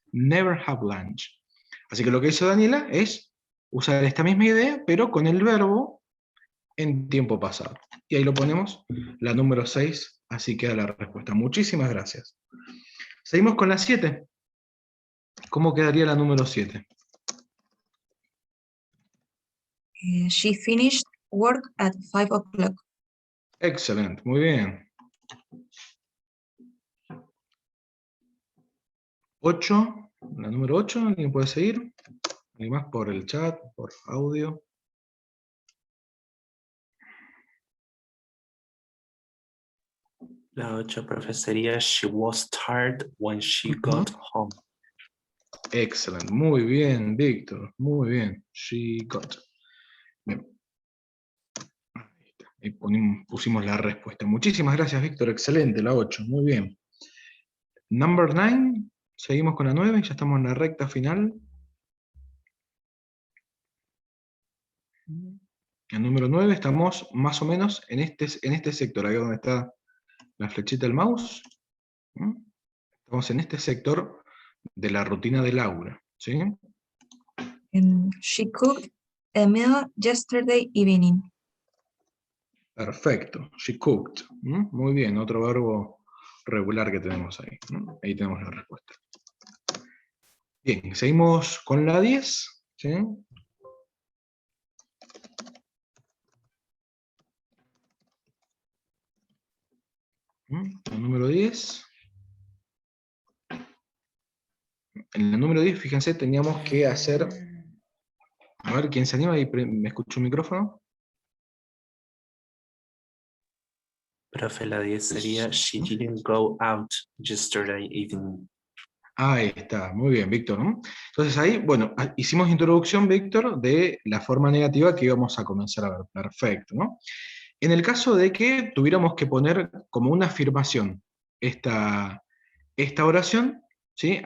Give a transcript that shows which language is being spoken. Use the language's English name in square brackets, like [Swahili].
[English] never have lunch. [Spanish] Así que lo que hizo Daniela es usar esta misma idea, pero con el verbo en tiempo pasado. Y ahí lo ponemos, la número 6, así queda la respuesta. Muchísimas gracias. Seguimos con la 7. ¿Cómo quedaría la número 7? [English] She finished work at 5 o'clock. [Spanish] Excelente, muy bien. 8, la número 8, ¿alguien puede seguir? ¿Alguien más por el chat, por audio? La 8, profe, sería [English] she was tired when she got home. [Spanish] Excelente, muy bien, Víctor, muy bien. [English] She got. [Spanish] Bien. Ahí está. Ahí pusimos la respuesta. Muchísimas gracias, Víctor, excelente, la 8, muy bien. [English] Number 9, [Spanish] seguimos con la 9, ya estamos en la recta final. El número 9 estamos más o menos en este sector, ahí donde está la flechita del mouse. Estamos en este sector de la rutina de Laura, ¿sí? [English] She cooked a meal yesterday evening. [Spanish] Perfecto, [English] she cooked. [Spanish] Muy bien, otro verbo regular que tenemos ahí. Ahí tenemos la respuesta. Bien, seguimos con la 10, ¿sí? La número 10. En la número 10, fíjense, teníamos que hacer... A ver, ¿quién se anima? Y me escucho un micrófono. Profe, la 10 sería [English] she didn't go out yesterday evening. [Spanish] Ahí está, muy bien, Víctor, ¿no? Entonces ahí, bueno, hicimos introducción, Víctor, de la forma negativa que íbamos a comenzar a ver. Perfecto, ¿no? En el caso de que tuviéramos que poner como una afirmación esta oración, ¿sí?